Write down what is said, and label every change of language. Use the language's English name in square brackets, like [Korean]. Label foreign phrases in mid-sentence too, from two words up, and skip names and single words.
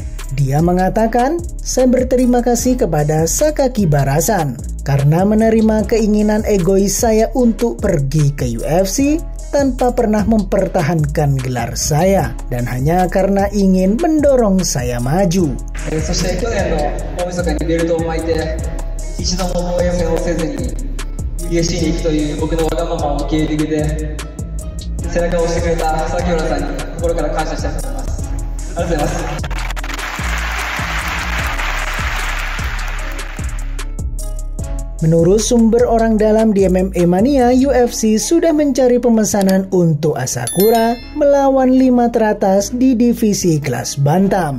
[Indonesian] Dia mengatakan, "Saya berterima kasih kepada Sakaki Barasan karena menerima keinginan egois saya untuk pergi ke UFC tanpa pernah mempertahankan gelar saya dan hanya karena ingin mendorong saya maju." [Japanese] そして去年の大晦日にベルトを巻いて一度も防衛戦をせずに UFC に行くという僕のわがままを受け入れてくれて背中を押してくれた崎浦さんに心から感謝したいと思います。ありがとうございます。 [Indonesian] Menurut sumber orang dalam di MMA Mania, UFC sudah mencari pemesanan untuk Asakura melawan 5 teratas di divisi kelas bantam.